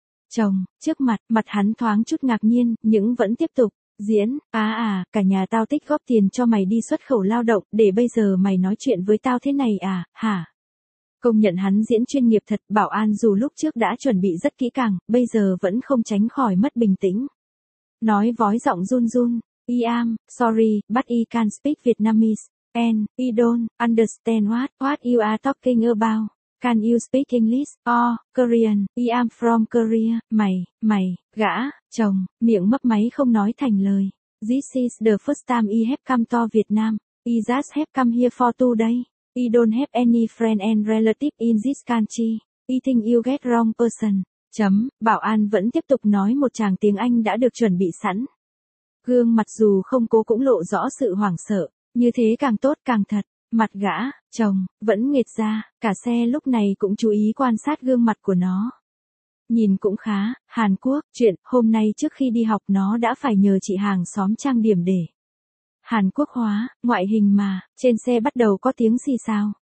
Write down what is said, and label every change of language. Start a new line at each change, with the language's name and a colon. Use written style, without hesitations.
Vietnamese: Chồng, trước mặt hắn thoáng chút ngạc nhiên, nhưng vẫn tiếp tục. Diễn, cả nhà tao tích góp tiền cho mày đi xuất khẩu lao động, để bây giờ mày nói chuyện với tao thế này à, hả? Công nhận hắn diễn chuyên nghiệp thật, bảo an dù lúc trước đã chuẩn bị rất kỹ càng, bây giờ vẫn không tránh khỏi mất bình tĩnh. Nói vói giọng run,
English: I am, sorry, but I can't speak Vietnamese, and I don't understand what you are talking about. Can you speak English or Korean? I am from Korea,
Vietnamese: mày, gã, chồng, miệng mấp máy không nói thành lời.
English: This is the first time I have come to Vietnam, I just have come here for 2 days. I don't have any friend and relative in this country. I think you get wrong person.
Vietnamese: Bảo an vẫn tiếp tục nói một tràng tiếng Anh đã được chuẩn bị sẵn. Gương mặt dù không cố cũng lộ rõ sự hoảng sợ. Như thế càng tốt càng thật. Mặt gã, chồng, vẫn nghệt ra, cả xe lúc này cũng chú ý quan sát gương mặt của nó. Nhìn cũng khá, Hàn Quốc, chuyện hôm nay trước khi đi học nó đã phải nhờ chị hàng xóm trang điểm để Hàn Quốc hóa, ngoại hình mà, trên xe bắt đầu có tiếng xì xào.